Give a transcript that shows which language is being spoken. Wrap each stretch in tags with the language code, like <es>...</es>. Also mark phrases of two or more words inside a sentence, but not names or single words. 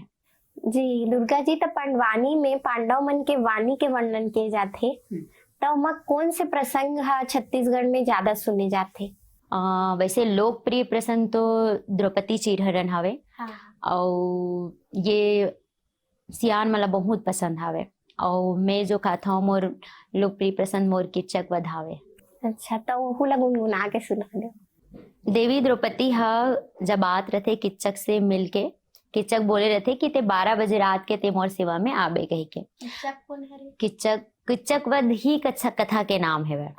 <hne>जी दुर्गा जी, तो पांडवानी में पांडव मन के वाणी के वर्णन किए जाते, तो ओमा कौन से प्रसंग हा छत्तीसगढ़ में ज्यादा सुने जाते? वैसे लोकप्रिय प्रसंग तो द्रौपदी चीरहरण हवे, हाँ। और ये सियान मला बहुत पसंद हवे। और मैं जो कहता हूँ मोर लोकप्रिय प्रसंग मोर किच्चक वध हवे। अच्छा, तो ओहू ला गुनगुना के सुना दो। देवी द्रौपदी हा जब आत रथे किच्चक से मिलके, किच्चक बोले रहते कि ते 12 बजे रात के ते मोर सेवा में आबे कही के। किच्चक कौन हरे? किच्चक किच्चक वध ही कथा के नाम है वह।</hne>